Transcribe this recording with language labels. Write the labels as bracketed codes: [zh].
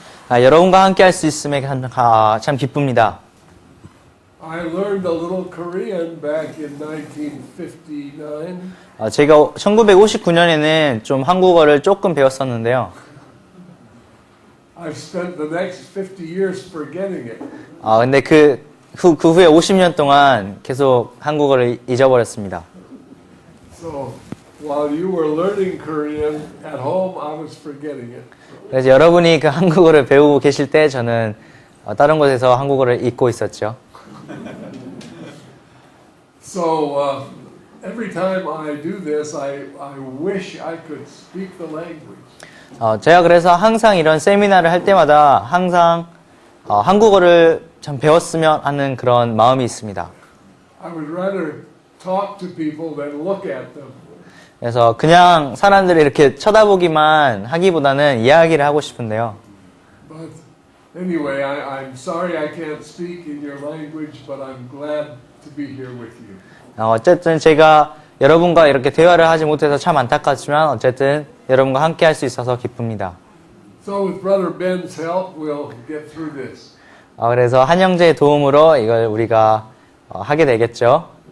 [ko] 여러분과 함께 할 수 있음에 참 기쁩니다. [en] I learned a little Korean back in 1959. [ko] 제가 1959년에는 좀 한국어를 조금 배웠었는데요. [en] I've spent the next 50 years forgetting it. [ko] 근데 그 후에 50년 동안 계속 한국어를 잊어버렸습니다. [en] So while you were learning Korean at home, I was forgetting it. [ko] 그래서 여러분이 그 한국어를 배우고 계실 때 저는 다른 곳에서 한국어를 잊고 있었죠. [en] So every time I do this, I wish I could speak the language. [ko] 제가 그래서 항상 이런 세미나를 할 때마다 항상 한국어를 참 배웠으면 하는 그런 마음이 있습니다. [en] I would rather talk to people than look at them. [ko] 그래서 그냥 사람들이 이렇게 쳐다보기만 하기보다는 이야기를 하고 싶은데요. [en] But anyway, I'm sorry I can't speak in your language, but I'm glad to be here with you. [ko] 어쨌든 제가 여러분과 이렇게 대화를 하지 못해서 참 안타깝지만 어쨌든 여러분과 함께 할 수 있어서 기쁩니다. [en] So with Brother Ben's help, we'll get through this. [ko] 그래서 한 형제의 도움으로 이걸 우리가 하게 되겠죠.